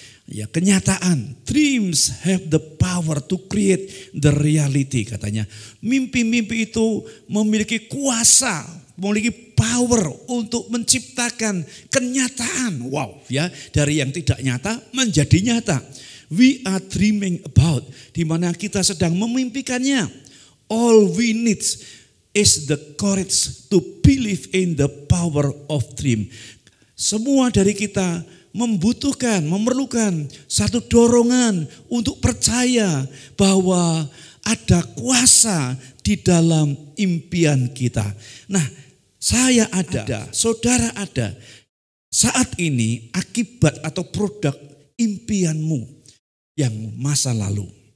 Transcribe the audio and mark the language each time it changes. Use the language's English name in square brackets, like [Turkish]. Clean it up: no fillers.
[Indonesian] Ya, kenyataan. [English] Dreams have the power to create the reality, [Indonesian] katanya. Mimpi-mimpi itu memiliki kuasa, memiliki power untuk menciptakan kenyataan. Wow, ya, dari yang tidak nyata menjadi nyata. [English] We are dreaming about, [Indonesian] di mana kita sedang memimpikannya. [English] All we need is the courage to believe in the power of dream. [Indonesian] Semua dari kita membutuhkan, memerlukan satu dorongan untuk percaya bahwa ada kuasa di dalam impian kita. Nah, saya ada, saudara ada. Saat ini akibat atau produk impianmu yang masa lalu.